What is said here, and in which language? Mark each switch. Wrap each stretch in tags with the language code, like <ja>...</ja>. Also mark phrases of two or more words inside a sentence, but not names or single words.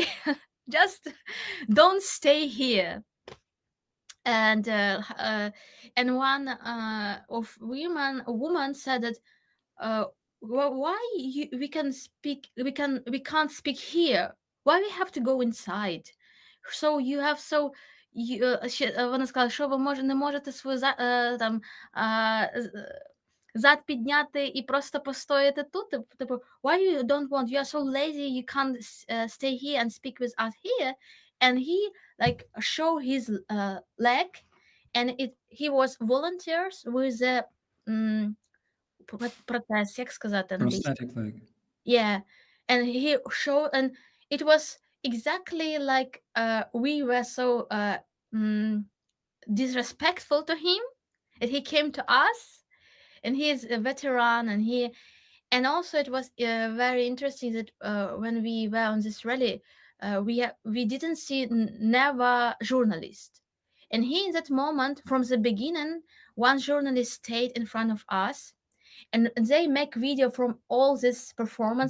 <en>Just don't stay here." And one a woman said that, why we can't speak here, why we have to go inside? So you have so</en> <uk>вона сказала, що ви не можете свою там зад підняти і просто постояти тут. Типу,</uk> <en>why you don't want, you are so lazy, you can't stay here and speak with us here. And he like show his leg, and he was volunteers with the</en> <uk>протез, як сказати англійською?</uk> <en>Prosthetic leg. Yeah, and he showed, and it was exactly like we were so disrespectful to him, and he came to us, and he is a veteran, and also it was very interesting that when we were on this rally, we didn't see never journalist, and he in that moment from the beginning, one journalist stayed in front of us, and they make video from all this performance.</en>